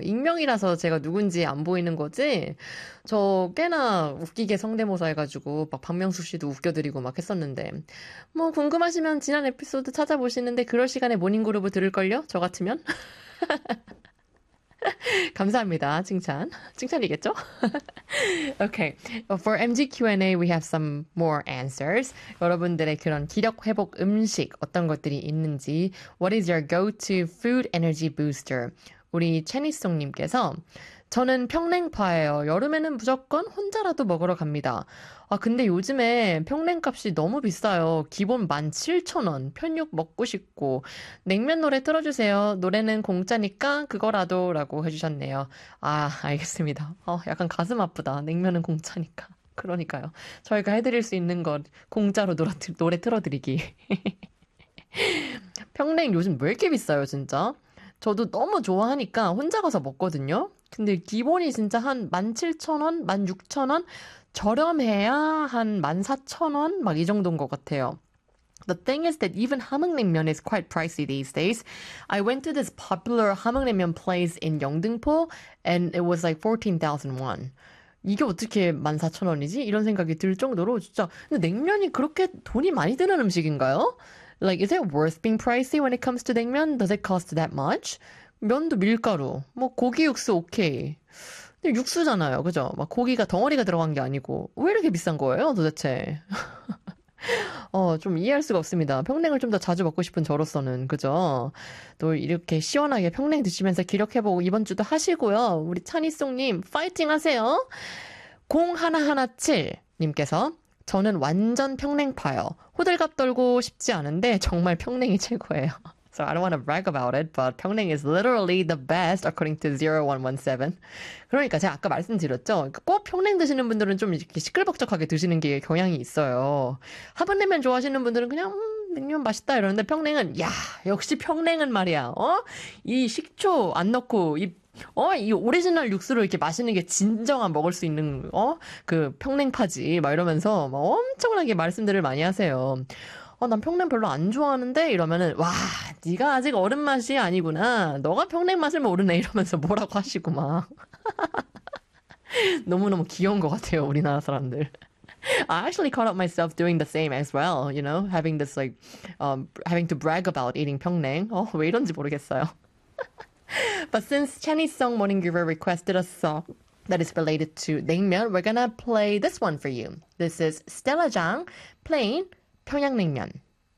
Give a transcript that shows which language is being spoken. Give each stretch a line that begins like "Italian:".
Korean: 익명이라서 제가 누군지 안 보이는 거지? 저 꽤나 웃기게 성대모사 해가지고 막 박명수 씨도 웃겨드리고 막 했었는데 뭐 궁금하시면 지난 에피소드 찾아보시는데 그럴 시간에 모닝그룹을 들을걸요? 저 같으면? 감사합니다. 칭찬. 칭찬이겠죠? Okay.
English: For MG Q&A, we have some more answers.
Korean: 여러분들의 그런 기력 회복 음식 어떤 것들이 있는지.
English: What is your go-to food energy booster?
Korean: 우리 채니송님께서 저는 평냉파예요. 여름에는 무조건 혼자라도 먹으러 갑니다. 아 근데 요즘에 평냉값이 너무 비싸요. 기본 17,000원. 편육 먹고 싶고. 냉면 노래 틀어주세요. 노래는 공짜니까 그거라도 라고 해주셨네요. 아 알겠습니다. 약간 가슴 아프다. 냉면은 공짜니까. 그러니까요. 저희가 해드릴 수 있는 것 공짜로 노래 틀어드리기. 평냉 요즘 왜 이렇게 비싸요 진짜? 저도 너무 좋아하니까 혼자 가서 먹거든요. 근데 기본이 진짜 한 17,000원, 16,000원, 저렴해야 한 14,000원 막 이 정도인 것 같아요.
English: The thing is that even 함흥냉면 is quite pricey these days. I went to this popular 함흥냉면 place in 영등포 and it was like 14,000 won.
Korean: 이게 어떻게 14,000원이지? 이런 생각이 들 정도로 진짜 근데 냉면이 그렇게 돈이 많이 드는 음식인가요?
English: Like, is it worth being pricey when it comes to 냉면? Does it cost that much?
Korean: 면도 밀가루, 뭐 고기 육수 오케이. 근데 육수잖아요, 그죠? 막 고기가 덩어리가 들어간 게 아니고. 왜 이렇게 비싼 거예요, 도대체? 좀 이해할 수가 없습니다. 평냉을 좀 더 자주 먹고 싶은 저로서는, 그죠? 또 이렇게 시원하게 평냉 드시면서 기력해보고 이번 주도 하시고요. 우리 찬이송님, 파이팅 하세요! 0117님께서 저는 완전 평냉파요. 호들갑 떨고 싶지 않은데 정말 평냉이 최고예요.
English: So I don't want to brag about it, but 평냉 is literally the best according to 0117.
Korean: 그러니까 제가 아까 말씀드렸죠. 꼭 평냉 드시는 분들은 좀 이렇게 시끌벅적하게 드시는 게 경향이 있어요. 함흥냉면 좋아하시는 분들은 그냥 냉면 맛있다 이러는데 평냉은 야 역시 평냉은 말이야. 어? 이 식초 안 넣고 이 오리지널 육수를 이렇게 마시는 게 진정한 먹을 수 있는 그 평냉파지 막 이러면서 막 엄청나게 말씀들을 많이 하세요. 난 평냉 별로 안 좋아하는데 이러면은 와 네가 아직 어른 맛이 아니구나. 너가 평냉 맛을 모르네 이러면서 뭐라고 하시고 막 너무너무 귀여운 것 같아요 우리나라 사람들.
English: I actually caught up myself doing the same as well, you know, having this like having to brag about eating 평냉.
Korean: 왜 이런지 모르겠어요.
English: But since Chinese song Morning Giver requested a song that is related to 냉면, we're gonna play this one for you. This is Stella Zhang playing 평양냉면.